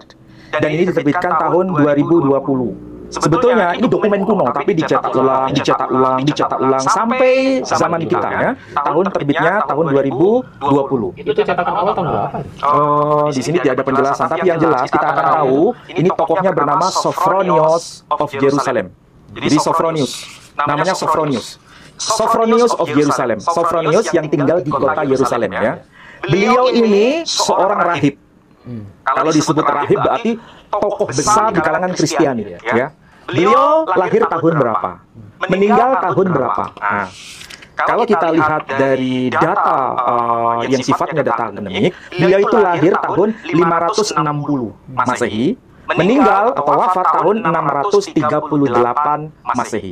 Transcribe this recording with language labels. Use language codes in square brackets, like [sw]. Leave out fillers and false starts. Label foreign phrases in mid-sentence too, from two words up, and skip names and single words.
[id] Dan ini diterbitkan tahun 2020. Sebetulnya ini dokumen kuno, tapi dicetak ulang sampai zaman kita ya. Tahun terbitnya tahun 2020. Itu cetakan awal tahun berapa? Di sini tidak ada penjelasan, tapi yang jelas kita akan tahu ini tokohnya bernama Sophronios of Jerusalem. Jadi Sophronius, namanya Sophronius. Sophronius of Jerusalem. Sophronius yang tinggal di kota Yerusalem ya. Beliau ini seorang rahib. Kalau disebut rahib berarti tokoh besar di kalangan Kristiani. Ya. Beliau lahir tahun berapa? Meninggal tahun berapa? Nah, kalau kita lihat dari data yang sifatnya data akademik, beliau itu lahir tahun 560 Masehi, meninggal atau wafat tahun 638 Masehi.